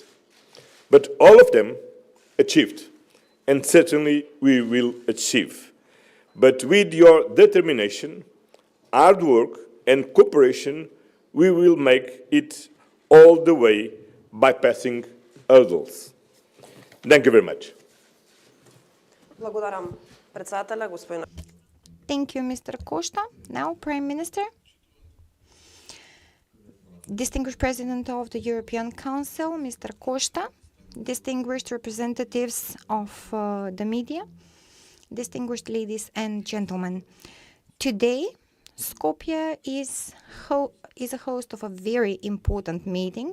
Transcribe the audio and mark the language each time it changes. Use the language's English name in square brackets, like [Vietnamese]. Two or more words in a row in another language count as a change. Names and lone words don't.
[English] But all of them achieved, and certainly we will achieve. But with your determination, hard work, and cooperation, we will make it all the way bypassing hurdles. Thank you very much. [Macedonian] Благодарам председателя, господин. [English] Thank you, Mr. Costa. Now, Prime Minister. Distinguished President of the European Council, Mr. Costa. Distinguished representatives of the media. Distinguished ladies and gentlemen. Today, Skopje is a host of a very important meeting.